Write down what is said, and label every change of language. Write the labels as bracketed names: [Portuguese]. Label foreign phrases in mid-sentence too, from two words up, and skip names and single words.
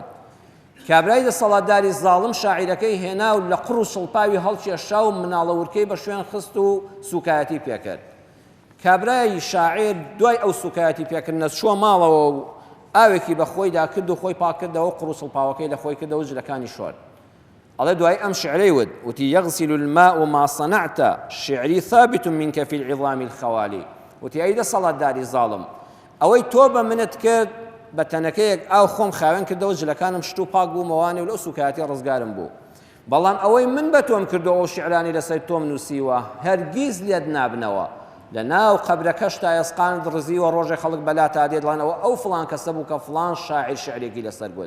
[Central Kurdish] کابرای دەسەڵاتداری زاڵم شاعیرەکەی هێنا و لە قڕ و شڵپاوی هەڵکێشا و مناڵەورکەی بە شوێن خست و سوکایەتی پێکرد. کابرای شاعیر دوای ئەو سوکایەتی پێکردنە چووە ماڵەوە و ئاوێکی بە خۆیدا کرد و خۆی پاکردەوە، قڕ و شڵپاوەکەی لە خۆی کردەوە جلەکانی شۆر. ئەڵێ دوای ئەم شعرەی ود وتی [Arabic] یەغسل الماء ما صنعت شعری ثابت منك في العظام الخوالي. [Central Kurdish] وتی ئەی دەسەڵاتداری زاڵم، ئەوەی تۆ بە منت کرد بە تەنەکەیەک ئاو خۆم خاوێن کردەوە جلەکانم شت و پاک بوومەوانێ و لەو سوکایەتی ڕزگارم بوو. بەڵام ئەوەی من بە تۆم کردەوە شعرانی لەسەر تۆم نووسیوە هەرگیز لێت نابنەوە، لە ناو قەبرەکەشتا ئێسقانت ڕزیوە ڕۆژێ خەڵک بەلا تا دێت دڵێنەوە ئەو فڵان کەسە بوو کە فڵان شاعیر شعرێکی لەسەر گوت.